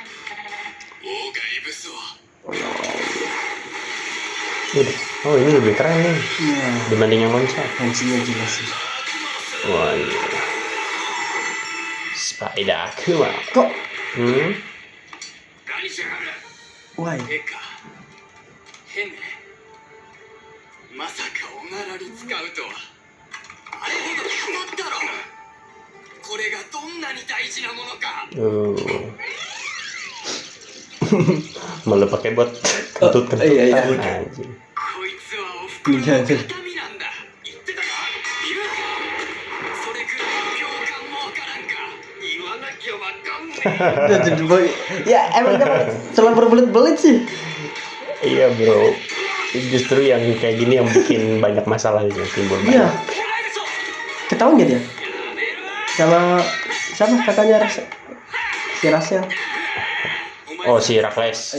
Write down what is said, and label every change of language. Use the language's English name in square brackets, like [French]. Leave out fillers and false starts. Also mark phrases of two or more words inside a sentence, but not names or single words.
[Indonesian] Udah. Oh ini lebih keren nih Iya. dibanding yang monster. Fungsinya jelas sih. Wah iya. Spider Akuma. Kok? Why? [Japanese] まさかおならに使うとはあれほど決まったろこれがどんなに大事なものか [Indonesian] Malah pakai buat kentut iya. anjing. [Japanese] こいつはおふくろのいや形見なんだ言ってたかいるそれくらいの共感もわからんか言わなきゃわかんねえ [Indonesian] Ya emang dia selalu berbelit-belit sih. Iya bro. Justru yang kayak gini yang bikin banyak masalah yang timbul. Iya. Ketahuan gak dia? Sama kakaknya si Rasel. Oh si Rakles.